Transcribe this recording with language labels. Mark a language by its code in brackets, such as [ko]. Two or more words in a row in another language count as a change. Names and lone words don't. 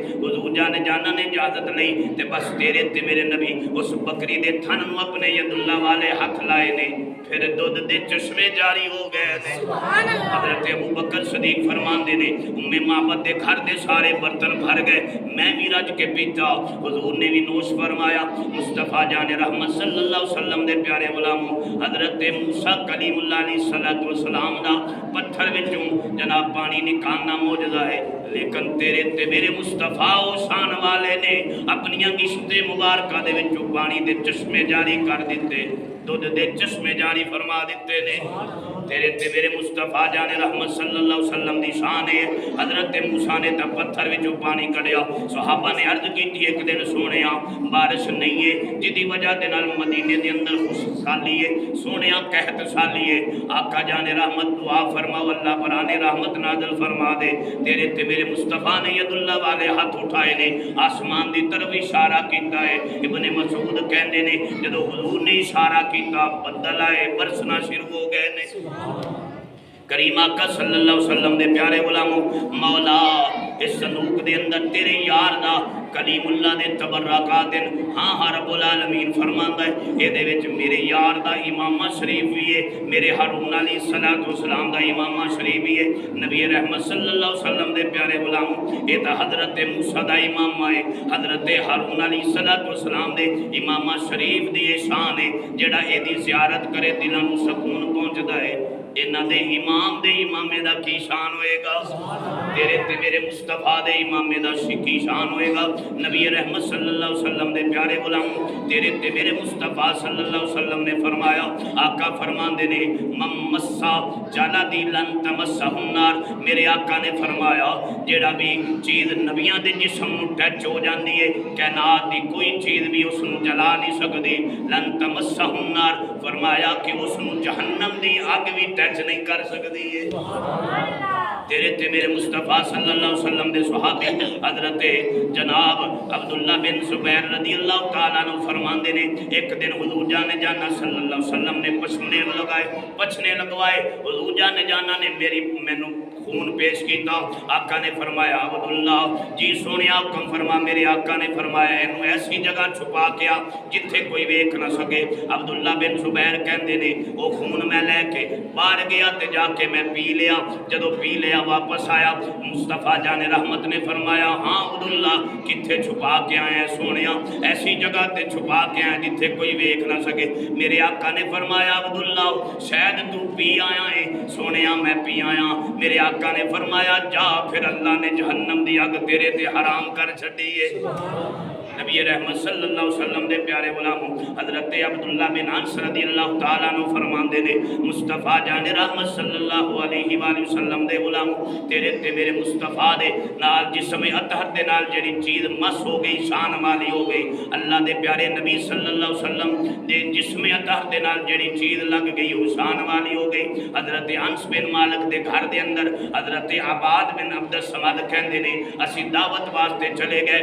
[pa] حضور جان جاناں نے اجازت لئی تے بس تیرے تے میرے نبی اس بکری دے تھن نوں اپنے یداللہ والے ہتھ لائے نے، فیر دودھ دے چشمے جاری ہو گئے نے. حضرت ابو بکر صدیق فرماندے نے ام معبد دے گھر دے سارے برتن بھر گئے، میں بھی رج کے پیتا. حضور نے بھی نوش فرمایا. مصطفیٰ جان رحمت [ar] صلى الله عليه وسلم [pa] دے پیارے غلامو حضرت موسیٰ کلیم اللہ [ar] عليه الصلاة والسلام [pa] دا پتھر وچوں جناب پانی نکالنا معجزہ ہے. لیکن تیرے تے میرے مصطفیٰ او شان والے نے اپنی گشتے مبارکہ دے وچوں پانی دے چشمے جاری کر دتے، دودھ دے چشمے جاری فرما دتے نے. تیرے تے میرے مصطفیٰ جان رحمت [ar] صلى الله عليه وسلم [pa] دی شان ہے. حضرت موسیٰ نے تاں پتھر وچوں پانی کڈھیا۔ صحابہ نے عرض کی ایک دن سوہنیا بارش نہیں ہے جدی وجہ دے نال مدینے دے اندر خوشحالی ہے، سوہنیا قحط سالی ہے. آقا جان رحمت دعا فرماؤ اللہ باران رحمت نازل فرما دے. تیرے تے میرے مصطفیٰ نے یداللہ والے ہاتھ اٹھائے نے، اسمان دی طرف اشارہ کیتا ہے. ابن مسعود کہندے نے جدوں حضور نے اشارہ کیتا بدل آئے برسنا شروع ہو گئے نے. کریم آقا [ar] صلى الله عليه وسلم [pa] دے پیارے غلامو مولا اس صندوق دے اندر تیرے یار دا کلیم اللہ دے تبرکات ہاں ہاں [ar] رب العالمين [pa] فرماندا ہے ایہدے وچ میرے یار دا عمامہ شریف بھی ہے، میرے ہارون [ar] عليه الصلاة والسلام [pa] دا عمامہ شریف بھی ہے. نبی رحمت [ar] صلى الله عليه وسلم [pa] دے پیارے غلامو یہ تاں حضرت موسیٰ دا عمامہ ہے، حضرت ہارون [ar] عليه الصلاة والسلام [pa] دے عمامہ شریف دی شان ہے. جیہڑا ایہدی زیارت کرے دلاں نوں سکون پہنچدا ہے. انہاں دے امام دے امامے دا کی شان ہوئے گا، تیرے تے میرے مصطفیٰ دے امامے دا کی شان ہوئے گا. نبی رحمت [ar] صلى الله عليه وسلم [pa] دے پیارے غلام تیرے تے میرے مصطفیٰ [ar] صلى الله عليه وسلم [pa] نے فرمایا، آقا فرماندے نے [ar] ما مس جلدي لن تمسه نار. [pa] میرے آقا نے فرمایا جیہڑا بھی چیز نبیاں دے جسم نوں ٹچ ہو جاتی ہے کائنات دی کوئی چیز بھی اس نوں جلا نہیں سکتی. [ar] لن تمسه نار [pa] فرمایا کہ اس نوں جہنم دی اگ بھی ٹچ نہیں کر سکتی ہے. تیرے تے میرے مصطفیٰ [ar] صلى الله عليه وسلم [pa] دے صحابی حضرت جناب عبداللہ بن زبیر [ar] رضي الله تعالى عنه [pa] فرماندے نے ایک دن حضور جان جاناں [ar] صلى الله عليه وسلم [pa] نے پچھنے لگوائے. حضور جان جاناں نے مینوں خون پیش کیتا. آقا نے فرمایا عبداللہ جی سونے حکم فرما. میرے آقا نے فرمایا اینو ایسی جگہ چھپا کے آ جتھے کوئی ویکھ نہ سکے. عبداللہ بن زبیر کہندے نے وہ خون میں لے کے باہر گیا تے جا کے میں پی لیا. جدو پی لیا واپس آیا مصطفیٰ جان رحمت نے فرمایا ہاں عبداللہ کتھے چھپا کے آئے ہیں سونیا؟ ایسی جگہ تے چھپا کے آئے جتھے کوئی ویکھ نہ سکے. میرے آقا نے فرمایا عبداللہ شاید تو پی آیا ہے. سونیا میں پی آیا. میرے آقا نے فرمایا جا پھر اللہ نے جہنم دی اگ تیرے تے حرام کر چھڈی ہے. نبی رحمت [ar] صلی اللہ علیہ وسلم [pa] دے پیارے غلام حضرت عبداللہ بن انس [ar] رضی اللہ تعالیٰ عنہ [pa] فرماندے نے مصطفیٰ جان رحمت [ar] صلی اللہ علیہ وآلہ وسلم [pa] دے غلام تیرے تے میرے مصطفیٰ دے نال جسم اطہر دے نال جڑی چیز مس ہو گئی شان والی ہو گئی. اللہ دے پیارے نبی [ar] صلی اللہ علیہ وسلم [pa] دے جسم اطہر دے نال جڑی چیز لگ گئی وہ شان والی ہو گئی. حضرت انس بن مالک دے گھر دے اندر حضرت عباد بن عبد الصمد کہندے نے اسی دعوت واسطے چلے گئے.